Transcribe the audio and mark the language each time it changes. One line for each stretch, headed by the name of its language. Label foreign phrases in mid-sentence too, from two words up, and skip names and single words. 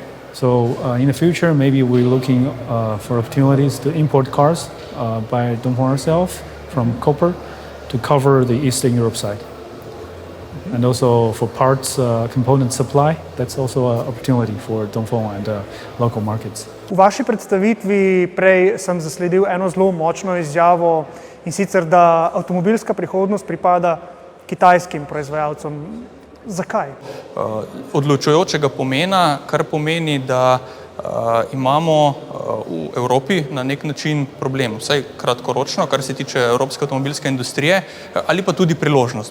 English: So in the future, maybe we're looking for opportunities to import cars by Dongfeng ourselves from Koper, to cover the Eastern Europe side. And also for parts, component supply, that's also an opportunity for Dongfeng and local markets.
Slovenian: V vaši predstavitvi prej sem zasledil eno zelo močno izjavo in sicer, da avtomobilska prihodnost pripada kitajskim proizvajalcem. Zakaj? Odločujočega pomena, kar pomeni, da imamo v Evropi na nek način problem, vsaj kratkoročno, kar se tiče evropske avtomobilske industrije, ali pa tudi priložnost.